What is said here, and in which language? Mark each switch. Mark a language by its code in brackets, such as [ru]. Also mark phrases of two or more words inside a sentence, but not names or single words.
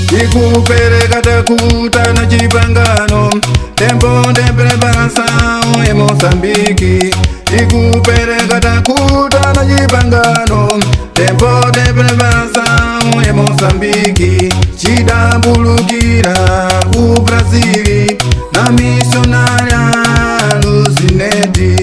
[seh] Ikupereka takuta na chipangano, [pt] tempo de preparação em Moçambique. [seh] Ikupereka takuta na chipangano, [pt] tempo de preparação em Moçambique. [seh] Chidambulukira o Brasil na missionária Luzinete.